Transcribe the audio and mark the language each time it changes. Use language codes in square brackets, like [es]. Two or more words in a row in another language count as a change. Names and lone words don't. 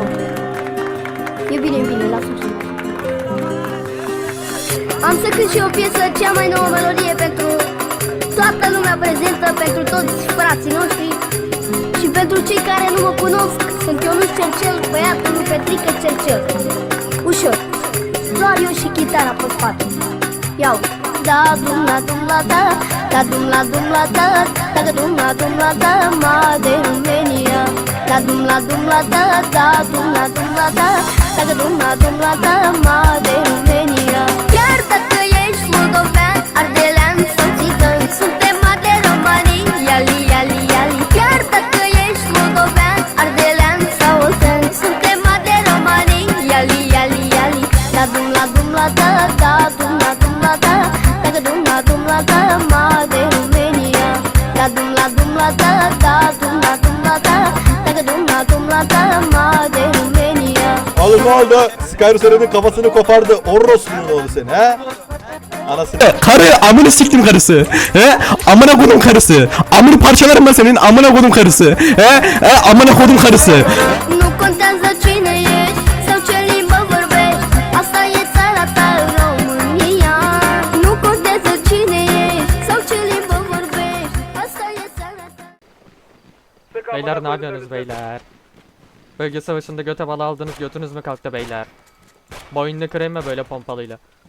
[ro] E bine, lasă-mi să am să cânt și o piesă, cea mai nouă melodie pentru toată lumea prezentă, pentru toți frații noștri și pentru cei care nu mă cunosc. Sunt Ionuț Cercel, băiatul lui Petrică Cercel. Ușor, doar eu și chitara pe spate. Iau. Da dum la dum la da, da dum la dum la da, da dum la dum la da, ma de România. Da dum la dum la da, da dum la dum la da, da dum la dum la da, ma de România. Chiar dacă ești moldovean, ardelean sau țigan, suntem de romanii, iali, iali, iali. Chiar dacă ești moldovean, ardelean sau oltean, suntem de romanii, iali, iali, iali. Da dum la dum la da, da dum la dum la da, da dum la dum la da, ma de România. Da dum la dum la da, da dum la dum la da, da dum la dum la da, ma de România. [tr] Oğlum ne oldu? Skyrose'nin kafasını kopardı. Orospu'nun oğlu seni he? Anasını. Karı amını siktim karısı. He? Amına kodum karısı. Amını parçalarım ben senin amına kodum karısı. He? Amına kodum karısı. [ro] Nu contează cine ești sau ce limbă vorbești, asta e țara ta, România. Nu contează cine ești sau ce limbă vorbești, asta e țara ta. [tr] Beyler ne yapıyorsunuz beyler? Bölge savaşında göte bala aldınız, götünüz mü kalktı beyler? Boynunu kırayım mı böyle pompalıyla?